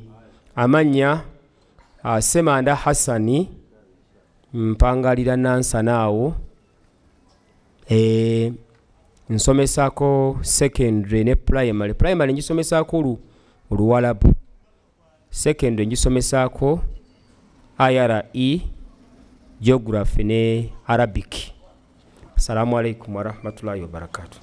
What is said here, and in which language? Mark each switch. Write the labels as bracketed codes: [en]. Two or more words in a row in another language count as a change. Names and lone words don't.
[lg] Amanya Ssemanda Hassan, mpangalira Nansana awo. Nsomesako secondary ne primary. Primary ngisomesako Oluwalabu. Secondary ngisomesako IRE, Geography ne Arabic. [ar] السلام عليكم ورحمة الله وبركاته.